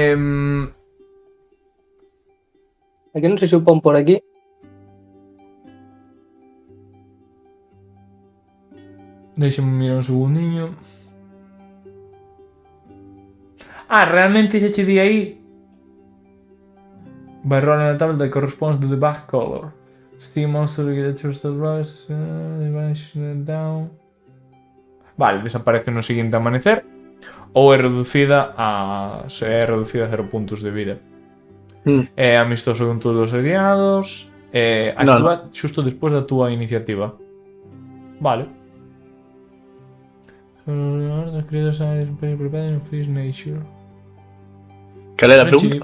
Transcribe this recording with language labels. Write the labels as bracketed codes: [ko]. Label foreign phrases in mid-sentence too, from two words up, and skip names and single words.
[gl] É que non sei se o pon por aquí. Deixa-me mirar un segundinho. Realmente xa che di aí. [en] By rolling a tablet that corresponds to the back color. See monster that turns the rose, vanish down. [gl] Vale, desaparece no seguinte amanecer. Ou é reducida a 0 puntos de vida. É amistoso con todos os aliados. Actúa xusto despois da túa iniciativa. Vale. Cal era a pregunta?